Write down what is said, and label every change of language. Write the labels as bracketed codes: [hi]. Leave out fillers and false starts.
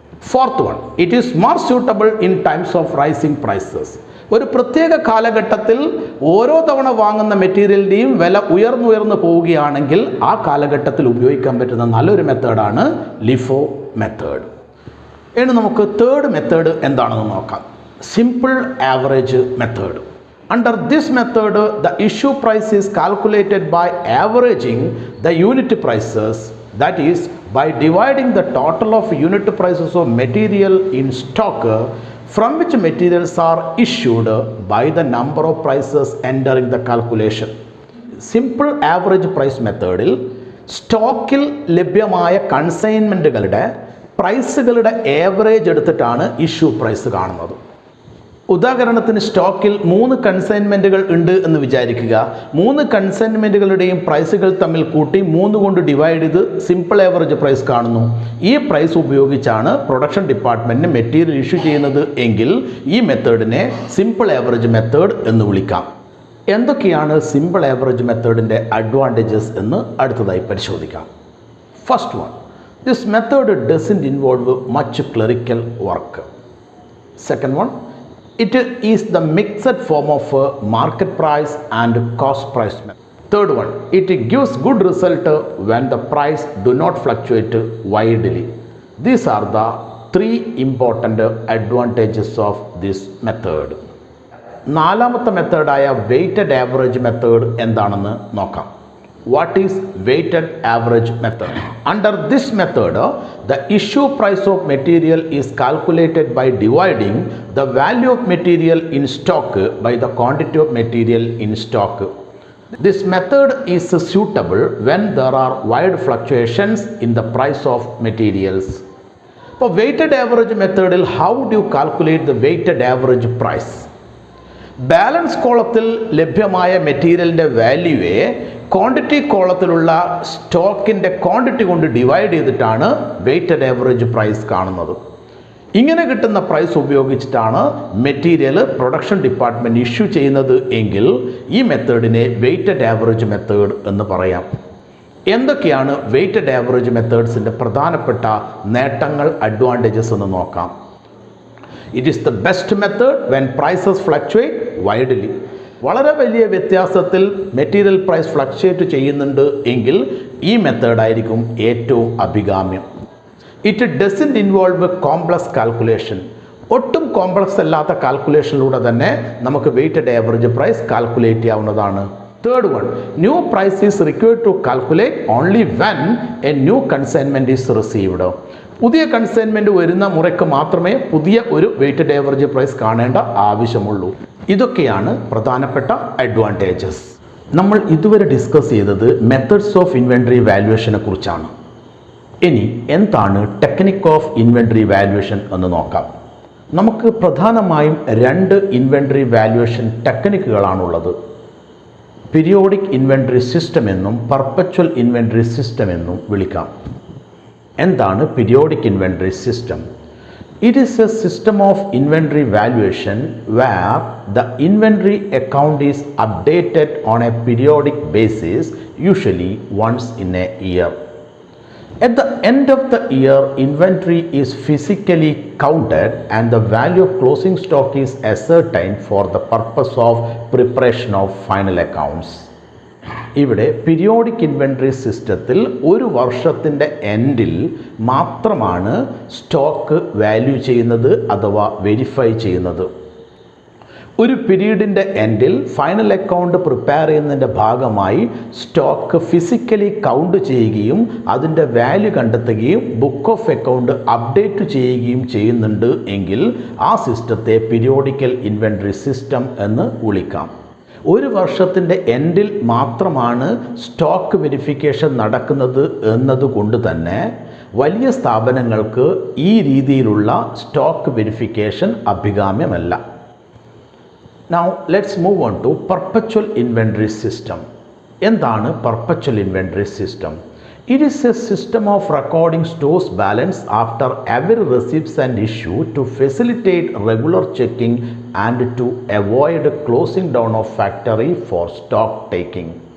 [en] Fourth one, it is more suitable in times of rising prices. [ml] ഒരു പ്രത്യേക കാലഘട്ടത്തിൽ ഓരോ തവണ വാങ്ങുന്ന മെറ്റീരിയലിൻ്റെയും വില ഉയർന്നുയർന്ന് പോവുകയാണെങ്കിൽ ആ കാലഘട്ടത്തിൽ ഉപയോഗിക്കാൻ പറ്റുന്ന നല്ലൊരു മെത്തേഡാണ് ലിഫോ മെത്തേഡ്. ഇനി നമുക്ക് തേർഡ് മെത്തേഡ് എന്താണെന്ന് നോക്കാം. [en] Simple average method. Under this method, the issue price is calculated by averaging the unit prices, that is, by dividing the total of unit prices of material in stock from which materials are issued by the number of prices entering the calculation. [ml] Simple average price methodil സ്റ്റോക്കിൽ ലഭ്യമായ കൺസൈൻമെൻറ്റുകളുടെ പ്രൈസുകളുടെ average എടുത്തിട്ടാണ് issue price കാണുന്നത്. ഉദാഹരണത്തിന് സ്റ്റോക്കിൽ 3 കൺസൈൻമെൻറ്റുകൾ ഉണ്ട് എന്ന് വിചാരിക്കുക. 3 കൺസൈൻമെൻറ്റുകളുടെയും പ്രൈസുകൾ തമ്മിൽ കൂട്ടി 3 കൊണ്ട് ഡിവൈഡ് ചെയ്ത് സിമ്പിൾ ആവറേജ് പ്രൈസ് കാണുന്നു. ഈ പ്രൈസ് ഉപയോഗിച്ചാണ് പ്രൊഡക്ഷൻ ഡിപ്പാർട്ട്മെൻറ്റിന് മെറ്റീരിയൽ ഇഷ്യൂ ചെയ്യുന്നത് എങ്കിൽ ഈ മെത്തേഡിനെ സിമ്പിൾ ആവറേജ് മെത്തേഡ് എന്ന് വിളിക്കാം. എന്തൊക്കെയാണ് സിമ്പിൾ ആവറേജ് മെത്തേഡിൻ്റെ അഡ്വാൻറ്റേജസ് എന്ന് അടുത്തതായി പരിശോധിക്കാം. [en] First one, this method doesn't involve much clerical work. Second one, it is the mixed form of market price and cost price method. Third one, it gives good result when the price do not fluctuate widely. These are the 3 important advantages of this method. [ml] നാലാമത്തെ മെത്തേഡായ weighted average method എന്താണെന്ന് നോക്കാം. [en] What is weighted average method? Under this method, the issue price of material is calculated by dividing the value of material in stock by the quantity of material in stock. This method is suitable when there are wide fluctuations in the price of materials. For weighted average method, how do you calculate the weighted average price? [ml] Balance കോളത്തിൽ ലഭ്യമായ മെറ്റീരിയലിൻ്റെ വാല്യൂവെ quantity കോളത്തിലുള്ള സ്റ്റോക്കിൻ്റെ quantity കൊണ്ട് divide ചെയ്തിട്ടാണ് weighted average price കാണുന്നത്. ഇങ്ങനെ കിട്ടുന്ന price ഉപയോഗിച്ചിട്ടാണ് മെറ്റീരിയൽ പ്രൊഡക്ഷൻ ഡിപ്പാർട്ട്മെൻറ്റ് ഇഷ്യൂ ചെയ്യുന്നത് എങ്കിൽ ഈ മെത്തേഡിനെ വെയ്റ്റഡ് ആവറേജ് മെത്തേഡ് എന്ന് പറയാം. എന്തൊക്കെയാണ് വെയ്റ്റഡ് ആവറേജ് മെത്തേഡ്സിൻ്റെ പ്രധാനപ്പെട്ട നേട്ടങ്ങൾ, അഡ്വാൻറ്റേജസ് എന്ന് നോക്കാം. [en] It is the best method when prices fluctuate widely. [ml] വളരെ വലിയ വ്യത്യാസത്തിൽ മെറ്റീരിയൽ പ്രൈസ് ഫ്ലക്ച്വേറ്റ് ചെയ്യുന്നുണ്ട് എങ്കിൽ ഈ മെത്തേഡായിരിക്കും ഏറ്റവും അഭികാമ്യം. [en] It doesn't involve complex calculation. [ml] ഒട്ടും കോംപ്ലക്സ് അല്ലാത്ത കാൽക്കുലേഷനിലൂടെ തന്നെ നമുക്ക് വെയ്റ്റഡ് ആവറേജ് പ്രൈസ് കാൽക്കുലേറ്റ് ചെയ്യാവുന്നതാണ്. [en] Third one, new price is required to calculate only when a new consignment is received. [ml] പുതിയ കൺസൈൻമെൻറ്റ് വരുന്ന മുറയ്ക്ക് മാത്രമേ പുതിയ ഒരു വെയ്റ്റഡ് ആവറേജ് പ്രൈസ് കാണേണ്ട ആവശ്യമുള്ളൂ. ഇതൊക്കെയാണ് പ്രധാനപ്പെട്ട അഡ്വാൻറ്റേജസ്. നമ്മൾ ഇതുവരെ ഡിസ്കസ് ചെയ്തത് മെത്തേഡ്സ് ഓഫ് ഇൻവെൻട്രി വാല്യുവേഷനെ കുറിച്ചാണ്. ഇനി എന്താണ് ടെക്നിക് ഓഫ് ഇൻവെൻട്രി വാല്യുവേഷൻ എന്ന് നോക്കാം. നമുക്ക് പ്രധാനമായും രണ്ട് inventory valuation ടെക്നിക്കുകളാണുള്ളത്. Periodic inventory system എന്നും പെർപെച്വൽ ഇൻവെൻട്രി സിസ്റ്റം എന്നും വിളിക്കാം. എന്താണ് periodic inventory system? [en] It is a system of inventory valuation where the inventory account is updated on a periodic basis, usually once in a year. At the end of the year, inventory is physically counted and the value of closing stock is ascertained for the purpose of preparation of final accounts. [ml] ഇവിടെ periodic inventory സിസ്റ്റത്തിൽ ഒരു വർഷത്തിൻ്റെ എൻഡിൽ മാത്രമാണ് stock value ചെയ്യുന്നത് അഥവാ verify ചെയ്യുന്നത്. ഒരു പീരീഡിൻ്റെ എൻഡിൽ ഫൈനൽ അക്കൗണ്ട് പ്രിപ്പയർ ചെയ്യുന്നതിൻ്റെ ഭാഗമായി സ്റ്റോക്ക് ഫിസിക്കലി കൗണ്ട് ചെയ്യുകയും അതിൻ്റെ വാല്യൂ കണ്ടെത്തുകയും ബുക്ക് ഓഫ് അക്കൗണ്ട് അപ്ഡേറ്റ് ചെയ്യുകയും ചെയ്യുന്നുണ്ട് എങ്കിൽ ആ സിസ്റ്റത്തെ പീരിയോഡിക്കൽ ഇൻവെൻട്രി സിസ്റ്റം എന്ന് വിളിക്കാം. ഒരു വർഷത്തിൻ്റെ എൻഡിൽ മാത്രമാണ് സ്റ്റോക്ക് വെരിഫിക്കേഷൻ നടക്കുന്നത് എന്നതുകൊണ്ട് തന്നെ വലിയ സ്ഥാപനങ്ങൾക്ക് ഈ രീതിയിലുള്ള സ്റ്റോക്ക് വെരിഫിക്കേഷൻ അഭികാമ്യമല്ല. [en] Now let's move on to perpetual inventory system. [ml] എന്താണ് [en] perpetual inventory system? It is a system of recording stores balance after every receipts and issue to facilitate regular checking and to avoid closing down of factory for stock taking.